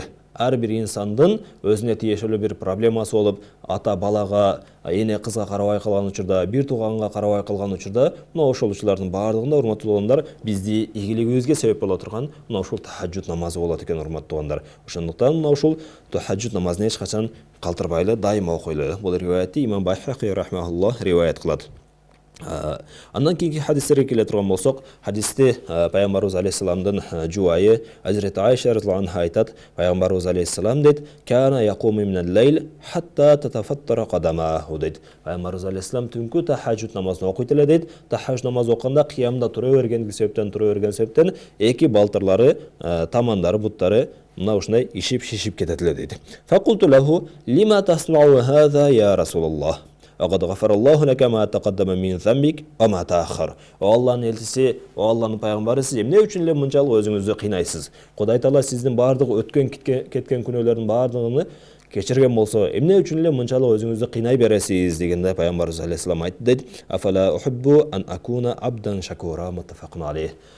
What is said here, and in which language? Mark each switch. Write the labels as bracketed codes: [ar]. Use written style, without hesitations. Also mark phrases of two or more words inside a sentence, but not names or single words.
[ky] Ар бир инсандын өзүнө тиешелүү бир проблемасы болуп, ата балага, эне кызга карабай калган учурда, бир тууганга карабай калган учурда, мына ошол учурлардын баардыгында, урматтуу туугандар, бизди ийгилигибизге себеп боло турган мына ушул тахажжуд намазы болот экен, урматтуу туугандар. Ошондуктан мына ушул тахажжуд намазын эч качан калтырбайлы, дайыма окуйлу. Бул риwayatты имам Байхақи рахмаһуллах риwayat кылат. Андан кийинки хадистерге келе турган болсок, хадисте Пайгамбарыбыз алейхиссаламдын жубайы Азирет Айша [ar] رضي الله عنها [ky] айтат, Пайгамбарыбыз алейхиссалам дейт, [ar] "كان يقوم من الليل حتى تتفطر قدماه" дейт. [ky] Пайгамбарыбыз алейхиссалам түнкү тахажжуд намазын окуйт эле дейт. Тахажжуд намазы окуганда кыямда тура берген себептен эки балтырлары, тамандары, буттары мына ушундай ишип кетет эле дейт. [ar] فقلت له لم تصنع هذا يا رسول الله. قد غفر الله لك ما تقدم من ذنبك وما تأخر. [ky] Алланын элчиси, Алланын пайгамбары, сиз эмне үчүн эле мынчалык өзүңүздү кыйнайсыз? Кудай Таала сиздин бардык өткөн кеткен күнөөлөрдүн бардыгын кечирген болсо, эмне үчүн эле мынчалык өзүңүздү кыйнай бересиз дегенде Пайгамбарыбыз алейхиссалам айтты дейт, [ar] "أفلا أحب أن أكون عبدا شكورا متفق عليه."